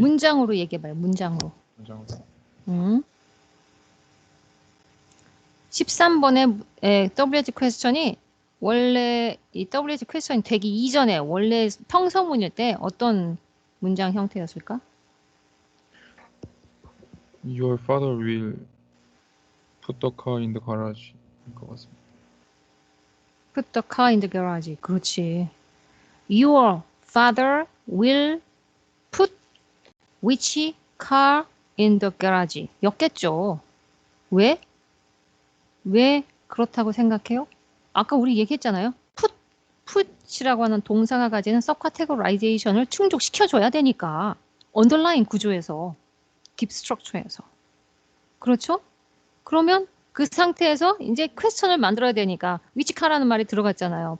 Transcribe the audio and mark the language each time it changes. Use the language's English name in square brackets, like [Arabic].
[Korean] 문장으로 얘기해봐요. 문장으로. 문장으로 13번의 WH 퀘스천이 원래 이 WH 퀘스천이 되기 이전에 원래 평서문일 때 어떤 문장 형태였을까? [English] Your father will put the car in the garage [Korean] 인 것 같습니다. [English] Put the car in the garage. [Korean] 그렇지. [English] Your father will put which car in the garage. [Korean] 였겠죠. 왜? 왜 그렇다고 생각해요? 아까 우리 얘기했잖아요. put이라고 하는 동사가 가지는 서브카테고라이제이션을 충족시켜줘야 되니까. 언더라인 구조에서, 딥 스트럭처에서. 그렇죠? 그러면 그 상태에서 이제 퀘스천을 만들어야 되니까 위치카라는 말이 들어갔잖아요.